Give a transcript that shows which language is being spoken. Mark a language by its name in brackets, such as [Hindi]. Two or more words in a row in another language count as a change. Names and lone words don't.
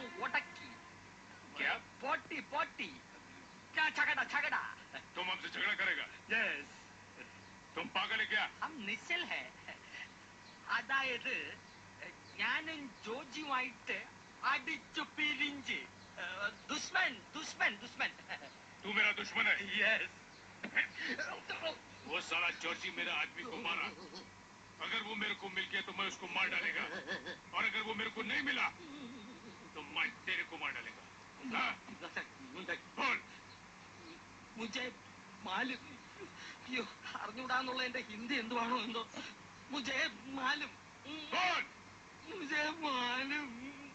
[Hindi] पटक्की। क्या? पोटी पोटी। क्या झगड़ा झगड़ा? तुम हमसे झगड़ा करेगा? यस। तुम पागल है क्या? हम निश्चल है। [Malayalam] അതായത് ഞാനും ജോർജുമായിട്ട് അടിച്ചു പിരിഞ്ച് [Hindi] दुश्मन दुश्मन दुश्मन। तू मेरा दुश्मन है? यस। वो साला जॉर्जी मेरे आदमी को मारा। अगर वो मेरे को मिल गया तो मैं उसको मार डालेगा, और अगर वो मेरे को नहीं मिला तो मैं तेरे को मार डालेगा। बोल। मुझे मालूम। [Malayalam] അയ്യോ അറിഞ്ഞൂടാന്നുള്ള എന്റെ ഹിന്ദി എന്തുവാണോ എന്തോ. [Hindi] മുझे मालूम. बोल. मुझे मालूम.